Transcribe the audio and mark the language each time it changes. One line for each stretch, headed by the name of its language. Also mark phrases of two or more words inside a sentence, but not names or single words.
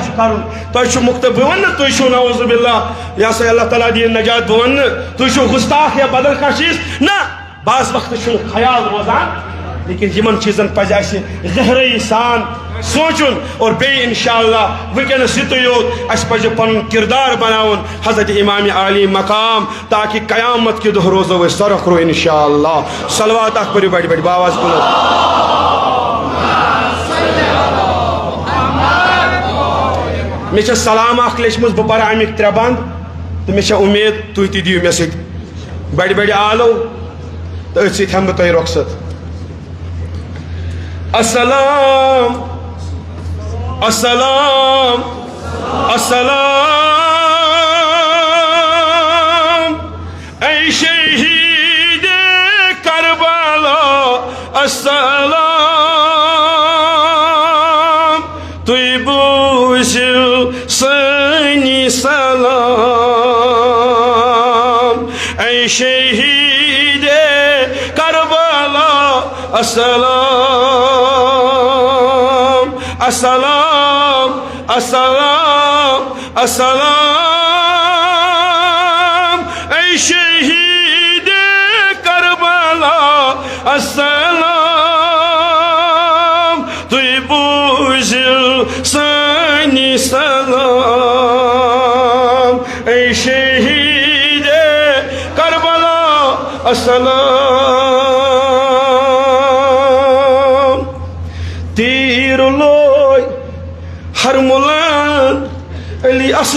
Kashmiri: چھُ کرُن تۄہہِ چھُ مُختٔ بہٕ وَنہٕ نہٕ تُہۍ چھُو نعوذ باللہ یہِ ہسا اللہ تعالیٰ دِیِن نجات بہٕ وَنہٕ نہٕ تُہۍ چھُو گُستاخ یا بدل کانٛہہ چیٖز نہ بعض وقتہٕ چھُنہٕ خیال روزان لیکن یِمن چیٖزن پزِ اسہِ گہرٲیی سان سونچُن اور بیٚیہِ انشاءاللہ وٕنکیٚنس یُتُے یوت اسہِ پزِ پنُن کردار بناوُن حضرت امام عالی مقام تاکہِ قیامت کہِ دۄہ روزو أسۍ سرخرو انشاءاللہ صلوات اکھ پٔرِو بڑِ بڑِ باواز بُلند مےٚ چھےٚ سلام اکھ لیچھمٕژ بہٕ پرٕ امیِکۍ 3 بند تہٕ مےٚ چھےٚ اُمید تُہۍ تہِ دِیِو مےٚ سۭتۍ بڑِ بڑِ آلو تہٕ أتھۍ سۭتۍ ہٮ۪مہٕ بہٕ تۄہہِ رۄخصت
Urdu: السلام السلام السلام اے شہید کربلا
Kashmiri: السلام تُہۍ بوٗزِو سٲنی سلام
Urdu: اے شہید کربلا السلام السلام السلام السلام اے شہید کربلا السلام
Kashmiri: تُہۍ بوٗزِو سٲنی
Urdu: سلام اے شہید کربلا السلام
Kashmiri: تیٖر لوے ہرمُلن
Urdu: علی